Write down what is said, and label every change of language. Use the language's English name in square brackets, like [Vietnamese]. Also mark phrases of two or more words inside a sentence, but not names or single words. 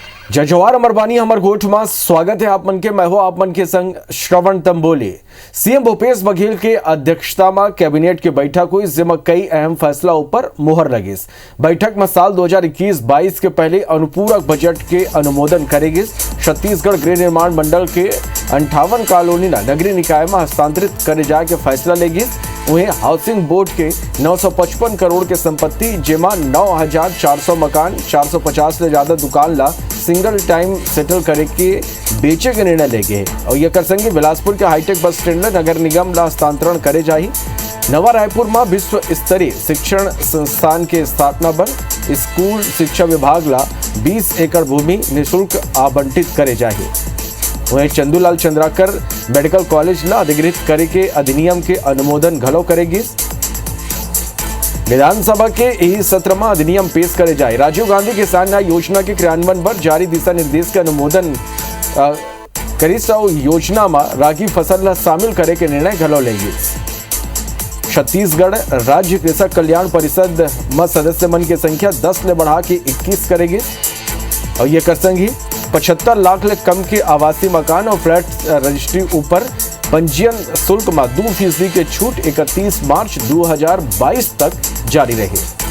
[Chhattisgarhi] जय जवाहर अमर बानी हमर गोठ में स्वागत है आप मन के। मैं हो आप मन के संग श्रवण तंबोली। सीएम भूपेश बघेल के अध्यक्षता में कैबिनेट की बैठक हुई, जिसमें कई अहम फैसला ऊपर मुहर लगी। बैठक में साल 2021-22 के पहले अनुपूरक बजट के अनुमोदन करेगी। छत्तीसगढ़ गृह निर्माण मंडल के 58 कॉलोनी नगरीय निकाय में हस्तांतरित करे जाए के फैसला लेगी। वहीं हाउसिंग बोर्ड के 955 करोड़ के संपत्ति, जेमा 9,400 मकान, 450 से ज्यादा दुकान ला [English] single time settle [Chhattisgarhi] करे के बेचे के निर्णय ले गए। और यह कर संगे बिलासपुर के हाईटेक बस स्टैंड में नगर निगम ला हस्तांतरण करे जाही। नवा रायपुर में विश्व स्तरीय शिक्षण संस्थान के स्थापना पर स्कूल शिक्षा विभाग ला 20 एकड़ भूमि निःशुल्क आवंटित करे जाही। वहीं चंदूलाल चंद्राकर मेडिकल कॉलेज ला अधिग्रहित करे के अधिनियम के अनुमोदन घलो करेगी। विधानसभा के यही सत्र में अधिनियम पेश करे जाए। राजीव गांधी किसान न्याय योजना के क्रियान्वयन पर जारी दिशा निर्देश के अनुमोदन करी। योजना में रागी फसल ला शामिल करे के निर्णय घलो लेगी। छत्तीसगढ़ राज्य कृषक कल्याण परिषद में सदस्य मन की संख्या 10 ले बढ़ा के 21 करेगी। और यह कर संगी 75 लाख ले कम के आवासीय मकान और फ्लैट रजिस्ट्री ऊपर पंजीयन शुल्क में 2% के छूट 31 मार्च 2022 तक जारी रही।